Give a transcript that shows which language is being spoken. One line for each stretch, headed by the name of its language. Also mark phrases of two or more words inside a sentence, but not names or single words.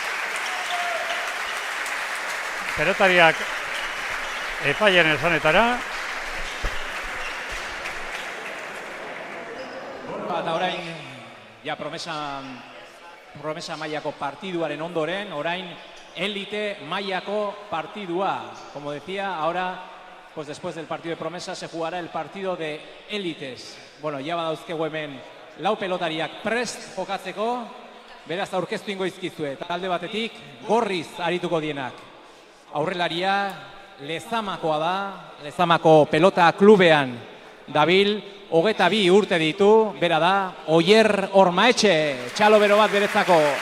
Basque: Pelotariak epaien esanetara. Eta orain, ja promesa mailako partiduaren ondoren, orain élite mailako partidua.
Spanish: Como decía, ahora, pues después del partido de promesa, se jugará el partido de élites.
Basque: Bueno, ya badauzkegu hemen lau pelotariak prest jokatzeko, beraz aurkeztu ingo izkizue. Talde batetik, gorriz arituko dienak. Aurrelaria Lezamakoa da, Lezamako pelota klubean dabil, 22 urte ditu, bera da, Oier Ormaetxe, txalo bero bat beretzako.